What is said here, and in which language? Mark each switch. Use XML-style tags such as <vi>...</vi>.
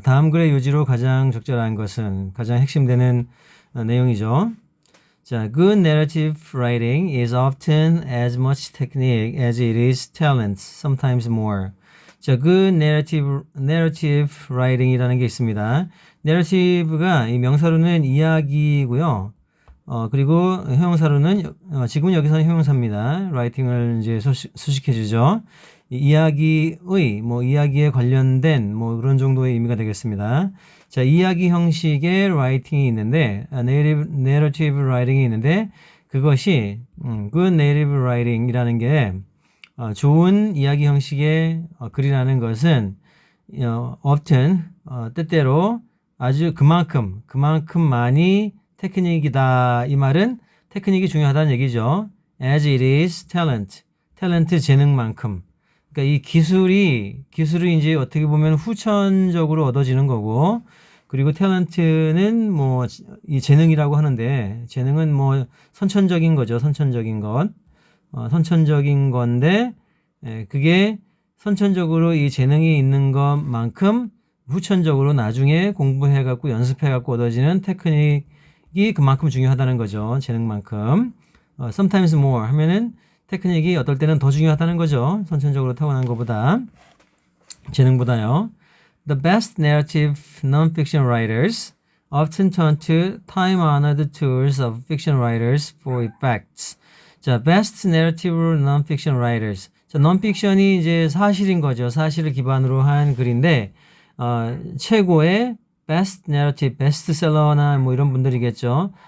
<ko>다음 글의 요지로 가장 적절한 것은 가장 핵심되는 내용이죠.</ko> <en>자, good narrative writing is often as much technique as it is talent, sometimes more.</en> <ko>자,</ko> <en>good narrative writing</en> <ko>이라는 게 있습니다. narrative가 이 명사로는 이야기고요. 그리고 형용사로는 지금은 여기서는 형용사입니다. writing을 이제 수식해 주죠. 이야기의 이야기에 관련된 그런 정도의 의미가 되겠습니다. 자, 이야기 형식의 writing이 있는데 narrative writing이 있는데 그것이</ko> <en>good narrative writing</en> <ko>이라는 게 좋은 이야기 형식의 글이라는 것은 often 때때로 아주 그만큼 많이 테크닉이다. 이 말은 테크닉이 중요하다는 얘기죠.</ko> <en>as it is talent</en> <ko>재능만큼. 그러니까 이 기술이 이제 어떻게 보면 후천적으로 얻어지는 거고, 그리고 탤런트는 이 재능이라고 하는데, 재능은 선천적인 거죠. 선천적인 것. 선천적인 건데, 그게 선천적으로 이 재능이 있는 것만큼 후천적으로 나중에 공부해갖고 연습해갖고 얻어지는 테크닉이 그만큼 중요하다는 거죠. 재능만큼.</ko> <en>sometimes more</en> <ko>하면은 테크닉이 어떨 때는 더 중요하다는 거죠. 선천적으로 타고난 것보다. 재능보다요.</ko> <en>The best narrative non-fiction writers often turn to time-honored tools of fiction writers for effects. 자, best narrative non-fiction writers.</en> <ko>자, non-fiction이 이제 사실인 거죠. 사실을 기반으로 한 글인데, 최고의</ko> <en>best narrative,</en> <ko>베스트셀러나 이런 분들이겠죠.</ko>